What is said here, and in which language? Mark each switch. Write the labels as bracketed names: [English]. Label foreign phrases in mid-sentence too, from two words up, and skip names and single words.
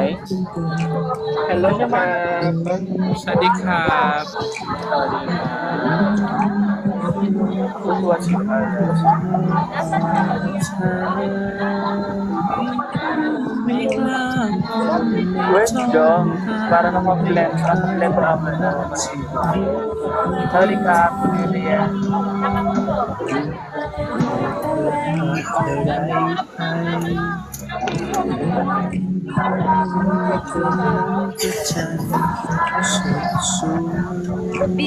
[Thai] Hello ครับสวัสดีครับ สวัสดีครับคุณชวน [English] Where's John? [Filipino] Para na mag-blend po naman. [Thai] สวัสดีครับคุณเรียน P.